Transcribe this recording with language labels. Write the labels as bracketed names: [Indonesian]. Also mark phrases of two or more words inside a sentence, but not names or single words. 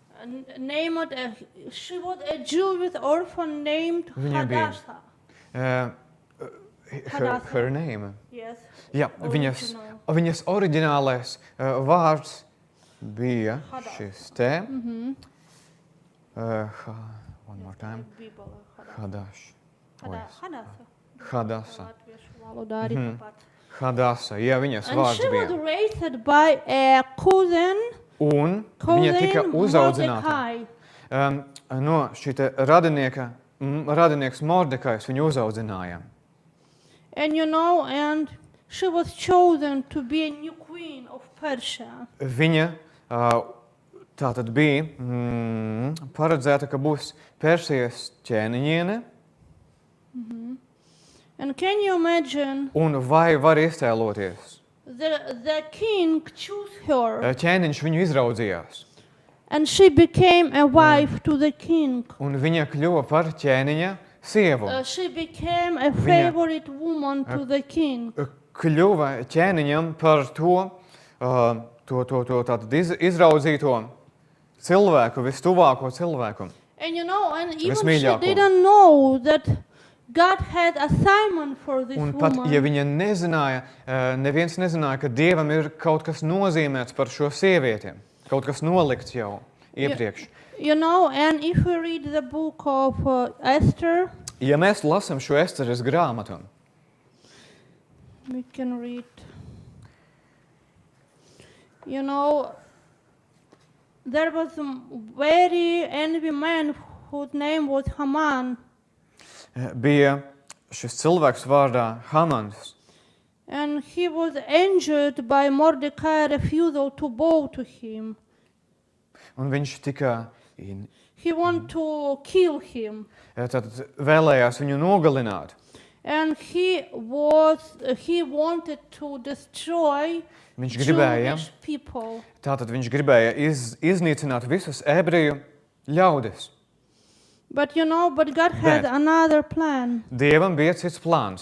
[English] she was a Jewish orphan named [Latvian] Viņa bija. [English] Hadassah. Her name. Yes. [Latvian] Jā, viņas oriģinālais vārds bija šis te. [English] One more time. [Latvian] Hadasa. Hadasa. Jā, viņas [English] And [Latvian] vārds [English] she was [Latvian] bija. [English] raised by a cousin [Latvian] Un viņa tika [English] Cousin [Latvian] uzaudzināta. [English] Mordecai. [Latvian] No šī te radinieks Mordekais viņu uzaudzināja. [English] And and she was chosen to be a new queen of Persia. [Latvian] Viņa tātad bija paredzēta, ka būs Persijas ķēniņiene. [English] And can you imagine [Latvian] Un vai var iztēloties? [English] the king chose her [Latvian] Ķēniņš viņu izraudzījās. [English] and she became a wife to the king. [Latvian] Un viņa kļuva par ķēniņa sievu. [English] She became a favorite woman to the king. [Latvian] Kļuva ķēniņam par to tātad izraudzīto cilvēku, vistuvāko cilvēku. [English] And and even she [Latvian] Vismīļāko. [English] didn't know that God had assignment for this [Latvian] Un pat, [English] woman. [Latvian] ja viņa nezināja, neviens nezināja, ka Dievam ir kaut kas nozīmēts par šo sievieti, kaut kas nolikts jau iepriekš. [English] And if we read the book of Esther, [Latvian] Ja mēs lasām šo Esteres grāmatu, [English] we can read. There was a very envy man whose name was Haman. [Latvian] bija šis cilvēks vārdā Hamans. [English] And he was injured by Mordecai's refusal to bow to him. [Latvian] Un viņš tika [English] He wanted to kill him. [Latvian] tātad vēlējās viņu nogalināt. [English] And he wanted to destroy [Latvian] Viņš gribēja, [English] Jewish people. [Latvian] tātad viņš gribēja iznīcināt visus ebreju ļaudis. [English] But God had [Latvian] Bet- [English] another plan. [Latvian] Dievam bija cits plāns.